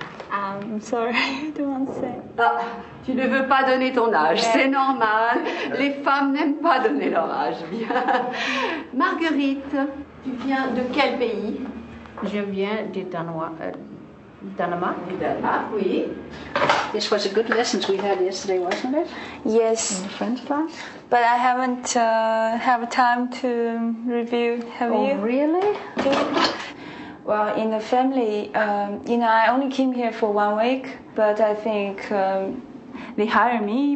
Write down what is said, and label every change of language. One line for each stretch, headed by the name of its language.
English: I'm sorry, I don't want to say.
French: Ah, tu ne veux pas donner ton âge, c'est normal. Les femmes n'aiment pas donner leur âge. Bien. Marguerite, tu viens de quel pays? Je viens du Danemark. Du Danemark, oui.
English: This was a good lesson we had yesterday, wasn't it? Yes, In the French class. but I haven't have time to review. Have you? Really? Well, in the family, I only came here for 1 week, but I think they hire me.